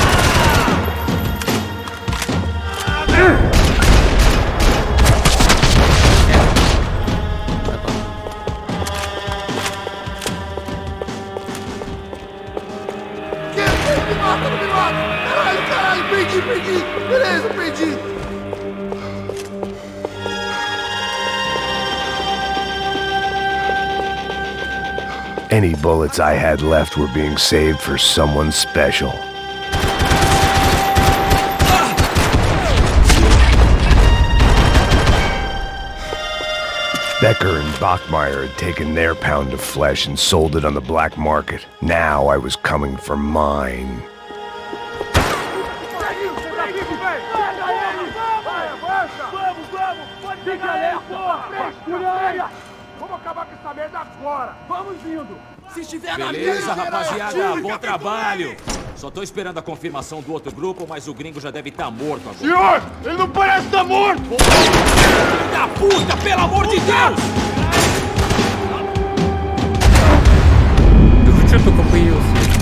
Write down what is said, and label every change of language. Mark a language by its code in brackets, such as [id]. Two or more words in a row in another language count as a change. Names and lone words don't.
[pt] Me mata, não me mata! Caralho, caralho, perdi! Beleza, perdi! [en] Any bullets I had left were being saved for someone special. Becker and Bachmeyer had taken their pound of flesh and sold it on the black market. Now I was coming for mine. [pt] Vamos acabar com essa merda agora! Vamos indo! Se estiver na Beleza, minha, rapaziada, bom atire, trabalho. Só tô esperando a confirmação do outro grupo, mas o gringo já deve estar morto agora. Senhor, ele não parece estar morto! Filho da puta, pelo amor de Deus! [ru] Да вы чё только появился?